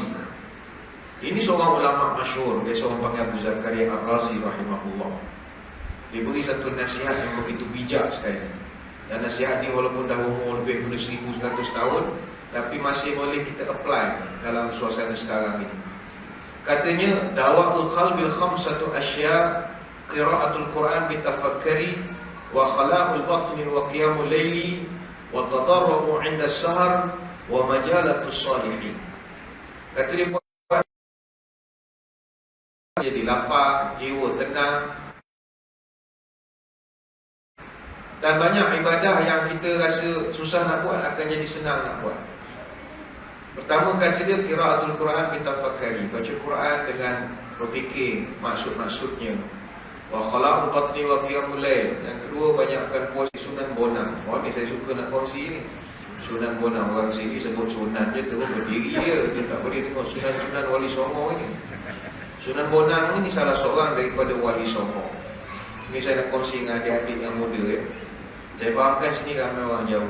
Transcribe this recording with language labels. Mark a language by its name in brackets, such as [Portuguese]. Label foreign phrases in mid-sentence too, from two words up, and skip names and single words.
[Malay] Ini seorang ulama masyhur, biasa orang panggil Abu Zakaria Ar-Razi rahimahullah. Dia beri satu nasihat yang begitu bijak sekali. Dan nasihat ni walaupun dah umur lebih dari 1100 tahun, tapi masih boleh kita apply dalam suasana sekarang ini. Katanya, [Arabic] دواء القلب خمسة أشياء، قراءة القرآن بالتفكر، وخلاء البطن وقيام الليل، والتضرع عند السحر، ومجالسة الصالحين. [Malay] Kata dia, jadi lapar, jiwa tenang. Dan banyak ibadah yang kita rasa susah nak buat akan jadi senang nak buat. Pertama kata dia, [Arabic] قراءة القرآن بالتفكر, [Malay] baca Quran dengan berfikir maksud-maksudnya. [Arabic] وخلاء البطن وقيام الليل. [Malay] Yang kedua, banyakkan puasa sunan bonang. Ni saya suka nak kongsi ni. Sunan bonang, orang sini sebut sunan je terus berdiri dia tak boleh tengok sunan-sunan Wali Songo ini. Sunan Bonang ini salah seorang daripada Wali Songo. Ini saya nak kongsi dengan adik-adik yang muda ya. Saya fahamkan sini ramai orang Jawa.